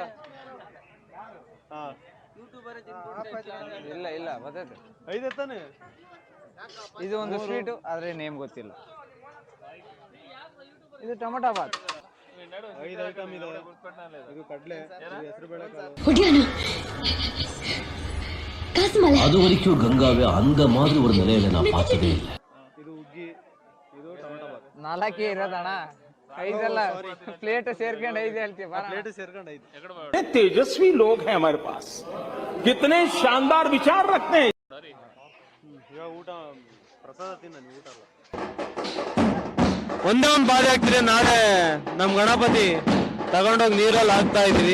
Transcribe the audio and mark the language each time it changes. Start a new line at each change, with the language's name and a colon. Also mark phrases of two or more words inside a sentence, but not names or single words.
Kannada: ಹಾ ಇಲ್ಲ ಬರ್ತೈತೆ. 5 ತಾನೆ. ಇದು ಒಂದು ಸ್ವೀಟು, ಆದ್ರೆ ನೇಮ್ ಗೊತ್ತಿಲ್ಲ. ಇದು ಟೊಮೊಟೊ ಬಾತ್. 5 ಐಟಮ್ ಇದೆ. ಇದು ಕಡ್ಲೆ, ಹೆಸರು ಬೇಳೆ ಕಾಳು.
Tamil: அது வரைக்கும் கங்காவை அந்த மாதிரி ஒரு நிலையில நான் பார்த்ததே இல்லை.
Kannada: ಇದು ಉಗ್ಗಿ, ಇದು ಟೊಮೊಟೊ ಬಾತ್. 4 ಇರೋದಣ್ಣ, 5 ಅಲ್ಲ. ಪ್ಲೇಟ್ ಸೇರ್ಕೊಂಡು 5 ಹೇಳ್ತೀವಿ. ಪ್ಲೇಟ್ ಸೇರ್ಕೊಂಡು 5.
Hindi: तेजस्वी लोग हैं हमारे पास, कितने शानदार विचार रखते हैं.
Kannada: ಇವಾಗ ಊಟ ಪ್ರಸಾದ ತಿನ್ನ, ನೀವು ಊಟ ಅಲ್ಲ. ಒಂದೇ ಒಂದು ಬಾಧೆ ಆಗ್ತಿದೆ. ನಾಳೆ ನಮ್ ಗಣಪತಿ ತಗೊಂಡೋಗಿ ನೀರಲ್ಲಿ ಹಾಕ್ತಾ ಇದೀವಿ.